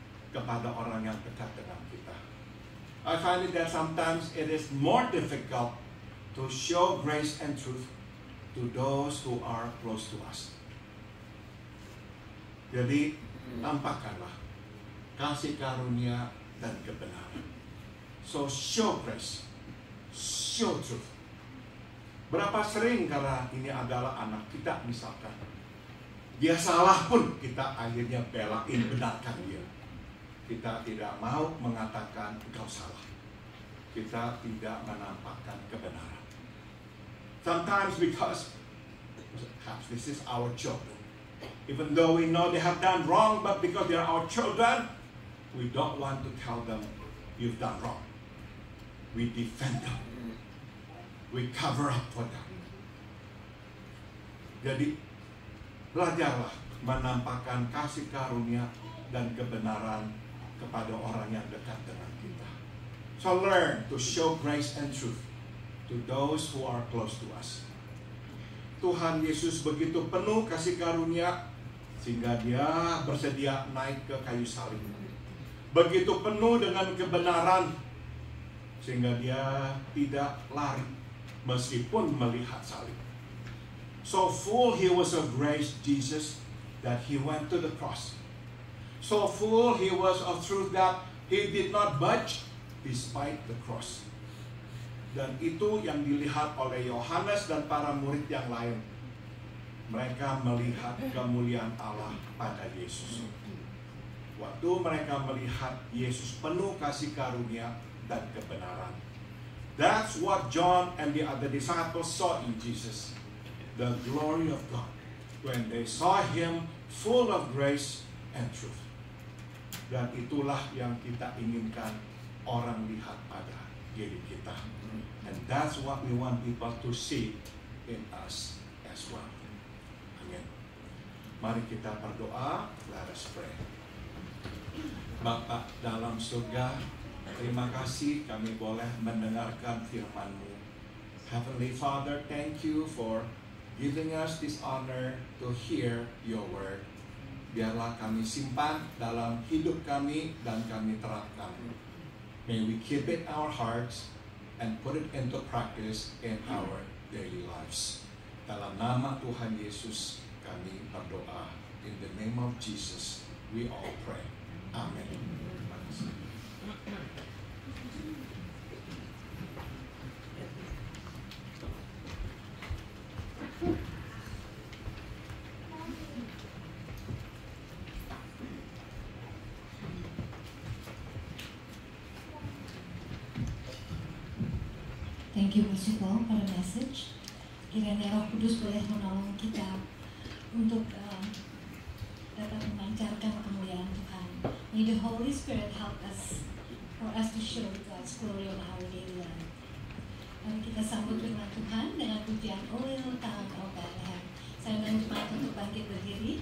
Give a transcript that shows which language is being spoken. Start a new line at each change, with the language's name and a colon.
Indonesian: kepada orang yang dekat dengan kita.
English: I find it that sometimes it is more difficult to show grace and truth to those who are close to us.
Indonesian: Jadi, tampakkanlah kasih karunia dan kebenaran.
English: So, show grace, show truth.
Indonesian: Berapa sering karena ini adalah anak kita misalkan, dia salah pun kita akhirnya belain, benarkan dia. Kita tidak mau mengatakan engkau salah. Kita tidak menampakkan kebenaran.
English: Sometimes because perhaps this is our children. Even though we know they have done wrong, but because they are our children, we don't want to tell them you've done wrong. We defend them. We cover up for them.
Indonesian: Jadi, belajarlah menampakkan kasih karunia dan kebenaran kepada orang yang dekat dengan kita.
English: So learn to show grace and truth to those who are close to us.
Indonesian: Tuhan Yesus begitu penuh kasih karunia sehingga dia bersedia naik ke kayu salib. Begitu penuh dengan kebenaran sehingga dia tidak lari meskipun melihat salib.
English: So full he was of grace, Jesus, that he went to the cross. So full he was of truth that he did not budge despite the cross.
Indonesian: Dan itu yang dilihat oleh Yohanes dan para murid yang lain. Mereka melihat kemuliaan Allah pada Yesus. Waktu mereka melihat Yesus penuh kasih karunia dan kebenaran.
English: That's what John and the other disciples saw in Jesus. The glory of God. When they saw him full of grace and truth.
Indonesian: Dan itulah yang kita inginkan orang lihat pada diri kita.
English: And that's what we want people to see in us as well.
Indonesian: Amin. Mari kita berdoa.
English: Let us pray.
Indonesian: Bapa dalam surga, terima kasih kami boleh mendengarkan firman-Mu.
English: Heavenly Father, thank you for giving us this honor to hear your word.
Indonesian: Biarlah kami simpan dalam hidup kami dan kami terapkan.
English: May we keep it in our hearts and put it into practice in our daily lives.
Indonesian: Dalam nama Tuhan Yesus kami berdoa.
English: In the name of Jesus we all pray.
Indonesian: Amen. Terima kasih.
English: Thank you Pastor Paul for the message.
Indonesian: Kiranya Roh Kudus boleh menolong kita untuk dapat memancarkan kemuliaan Tuhan.
English: May the Holy Spirit help us for us to show God's glory on our daily life.
Indonesian: Mari kita sambut firman Tuhan dengan pujian O Little Town of Bethlehem. Saya mengajak jemaat untuk bangkit berdiri.